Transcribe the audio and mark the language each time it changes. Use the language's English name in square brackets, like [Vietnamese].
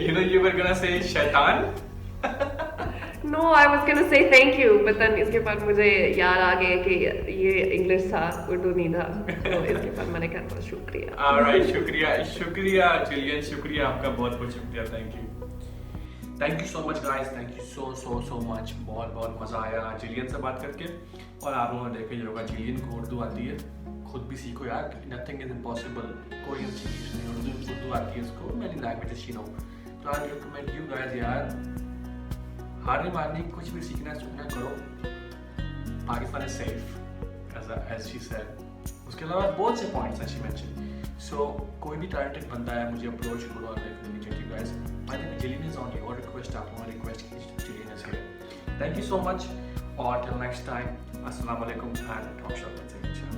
[English] You were gonna say shaitan. No, I was gonna say thank you, but then [Hindi] इसके बाद मुझे याद आ गया कि ये English था, Urdu नहीं था, तो इसके बाद मैंने कहा शुक्रिया. Alright, शुक्रिया Gillian, शुक्रिया आपका बहुत शुक्रिया. [English] Thank you so much guys. Thank you so much. [Hindi] बहुत मजा आया Gillian से बात करके. और आप लोगों ने देखा ही होगा Gillian को उर्दू आती है, खुद भी सीखो यार. [English] Nothing is impossible. [Hindi] कोरियन सीखी, उर्दू आती है इसको, [English] many languages she know. [Hindi] तो [English] I recommend you guys [Hindi] यार, हार नहीं मारनी, कुछ भी सीखना करो. [English] Pakistan is safe, as she said. [Hindi] उसके अलावा बहुत से points [English] as she mentioned. [Hindi] So कोई भी talented बंदा है मुझे approach करो और मैं [English] check you guys. I think Gillian is on your request. [Hindi] आप लोगों ने request की, [English] Gillian is here. Thank you so much. और till next time, Assalamu alaikum and Talkshawk.